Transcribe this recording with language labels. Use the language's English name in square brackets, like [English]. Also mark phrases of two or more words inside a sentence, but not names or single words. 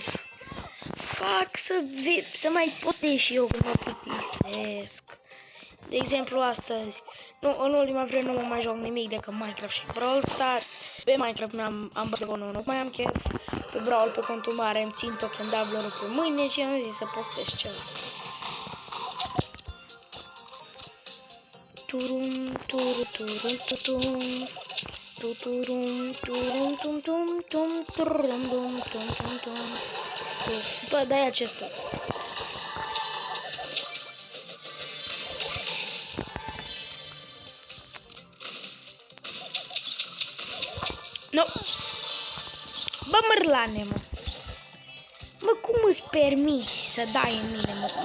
[Romanian] Fac să mai postez și eu când mă plictisesc. De exemplu, astăzi, în ultima vreme nu mă mai joc nimic decât Minecraft și Brawl Stars. Pe Minecraft am bătut nu mai am chef. Pe Brawl, pe contul mare, îmi țin [English] token doubler [Romanian] pe mâine și am zis să postez ceva. Turum, turu, turum, tutum. Tuturum, turum, tum, tum, tum, turum, tum, tum, tum, tum. Bă, dai acesta. Nu. Bă, mărlane, mă. Mă, cum îți permiți să dai în mine, mă?